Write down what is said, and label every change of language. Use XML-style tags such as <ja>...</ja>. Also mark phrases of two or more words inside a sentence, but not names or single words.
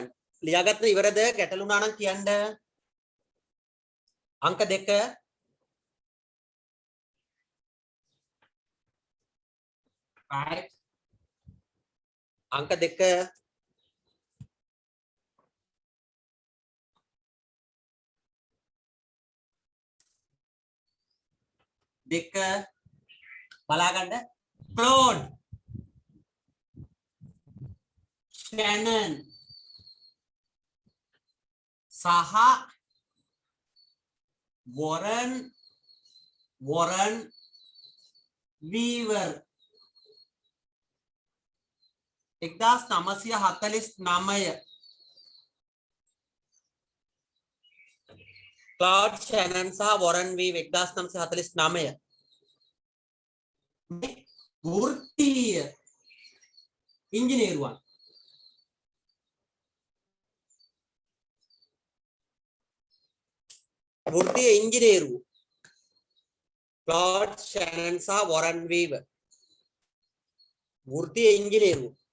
<si>ලියාගත්ත ඉවරද? ගැටලුණා නම් කියන්න. අංක 2 right අංක 2 බලා ගන්න. Claude Shannon සහ Warren Weaver 1949 Claude Shannon සහ Warren Weaver 1949 වෘත්තීය ඉංජිනේරුවන් වෘත්තීය ඉංජිනේරුවෝ Claude Shannon සහ Warren Weaver වෘත්තීය ඉංජිනේරුවෝ</si>